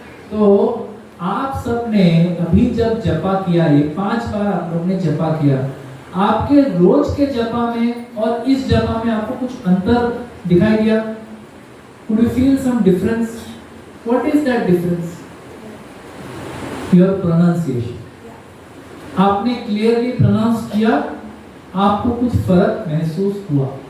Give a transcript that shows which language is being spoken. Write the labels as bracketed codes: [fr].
[hi] तो आप सब ने अभी जब जपा किया, ये 5 बार आप लोग ने जपा किया, आपके रोज के जपा में और इस जपा में आपको कुछ अंतर दिखाई दिया? [en] Could you feel some difference? What is that difference? Your pronunciation. [hi] आपने क्लियरली प्रोनाउंस किया, आपको कुछ फर्क महसूस हुआ।